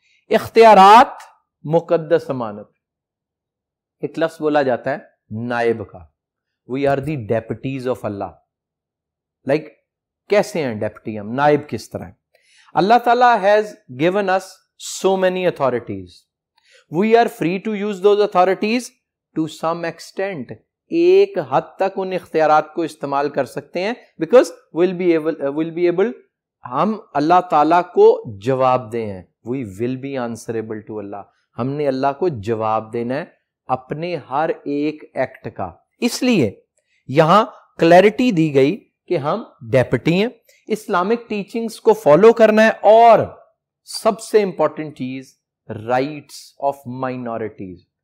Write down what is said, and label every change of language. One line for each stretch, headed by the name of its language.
Urdu: اختیارات مقدس امانت. ایک لفظ بولا جاتا ہے نائب کا,
English: we are the deputies of Allah.
Urdu: like کیسے ہیں ڈیپٹی ہم, نائب کس طرح ہیں؟ اللہ تعالیٰ
English: has given us so many authorities. We are free to use those authorities to some extent.
Urdu: ایک حد تک ان اختیارات کو استعمال کر سکتے ہیں
English: because we'll be able
Urdu: ہم اللہ تعالیٰ کو جواب دیں ہیں.
English: We will be answerable to Allah.
Urdu: ہم نے اللہ کو جواب دینا ہے اپنے ہر ایک ایکٹ کا. اس لیے یہاں کلیرٹی دی گئی کہ ہم ڈیپٹی ہیں, اسلامک ٹیچنگز کو فالو کرنا ہے, اور سب سے امپورٹنٹ چیز رائٹس آف مائنورٹیز.